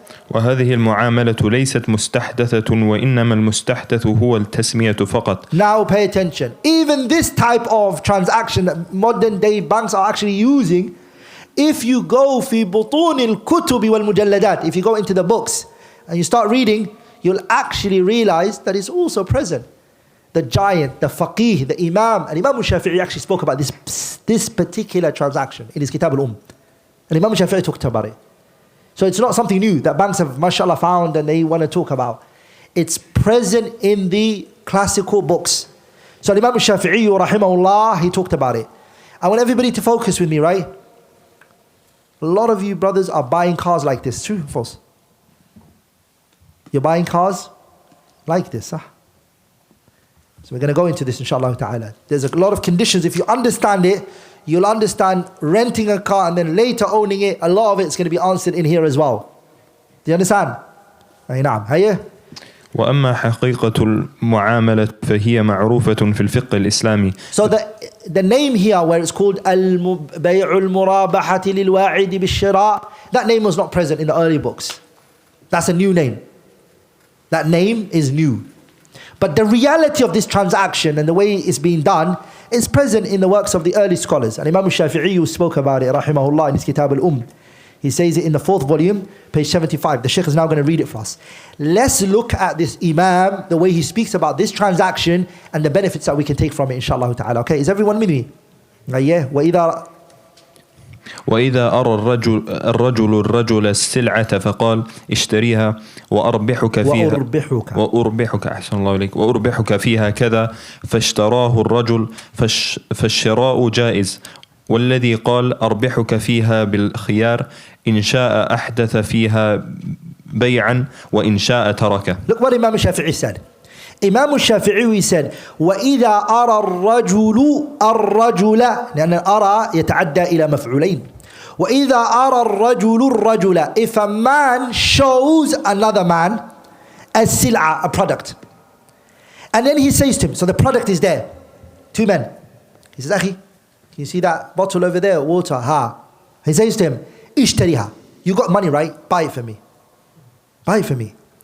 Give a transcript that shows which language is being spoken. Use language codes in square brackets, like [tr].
[ar] وهذه المعاملة ليست مستحدثة وإنما المستحدث هو التسمية فقط. [en] Now pay attention. Even this type of transaction that modern day banks are actually using, if you go [ar] في بطون الكتب والمجلدات, [en] if you go into the books and you start reading, you'll actually realize that it's also present. The giant, the faqih, the imam, and Imam Shafi'i actually spoke about this particular transaction in his Kitab al-Umm. And Imam Shafi'i talked about it. So it's not something new that banks have, mashallah, found and they want to talk about. It's present in the classical books. So Imam Shafi'i, rahimahullah, he talked about it. I want everybody to focus with me, right? A lot of you brothers are buying cars like this. True or false? You're buying cars like this, huh? So we're going to go into this, inshallah ta'ala. There's a lot of conditions. If you understand it, you'll understand renting a car and then later owning it. A lot of it's going to be answered in here as well. Do you understand? [ar] أي نعم. هيا. وأما حقيقة المعاملة فهي معروفة في الفقه الإسلامي. [en] So the name here where it's called [ar] بيع المرابحة للواعد بالشراء, [en] that name was not present in the early books. That's a new name. That name is new. But the reality of this transaction and the way it's being done is present in the works of the early scholars. And Imam al-Shafi'i, who spoke about it, rahimahullah, in his Kitab al-Umm, he says it in the 4th volume, page 75. The Shaykh is now going to read it for us. Let's look at this Imam, the way he speaks about this transaction and the benefits that we can take from it, inshallah ta'ala. Okay, is everyone with me? Yeah. [ar] وإذا أرى الرجل السلعة فقال اشتريها وأربحك فيها وأربحك أحسن الله إليك وأربحك فيها كذا فاشتراه الرجل فالشراء جائز والذي قال أربحك فيها بالخيار إن شاء أحدث فيها بيعا وإن شاء تركه. [en] Look what Imam al-Shafi'i said. Imam al-Shafi'i said [ar] وإذا أرى الرجل لأن أرى يتعدى إلى مفعولين. وإذا أرى الرجل, [en] if a man shows another man السلعة, a product, and then he says to him, so the product is there, 2 men, he says أخي, can you see that bottle over there, water? Ha. He says to him, اشتريها, you got money, right? Buy it for me. Buy it for me.